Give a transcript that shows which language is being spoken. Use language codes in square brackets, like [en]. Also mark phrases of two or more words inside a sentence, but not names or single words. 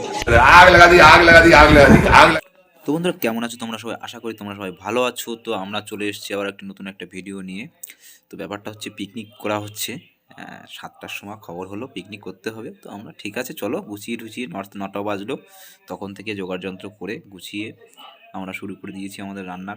[hi] आग लगा दी आग लगा दी आग लगा दी आग लगा। [bn] তো বন্ধুরা কেমন আছো তোমরা সবাই? আশা করি তোমরা সবাই ভালো আছো। তো আমরা চলে এসেছি আবার একটা নতুন একটা ভিডিও নিয়ে। তো ব্যাপারটা হচ্ছে পিকনিক করা হচ্ছে। 7টার সময় খবর হলো পিকনিক করতে হবে। তো আমরা ঠিক আছে চলো গুছিয়ে টুছিয়ে 9টা বাজলো, তখন থেকে জোগাড় যন্ত্র করে গুছিয়ে আমরা শুরু করে দিয়েছি আমাদের রান্নার।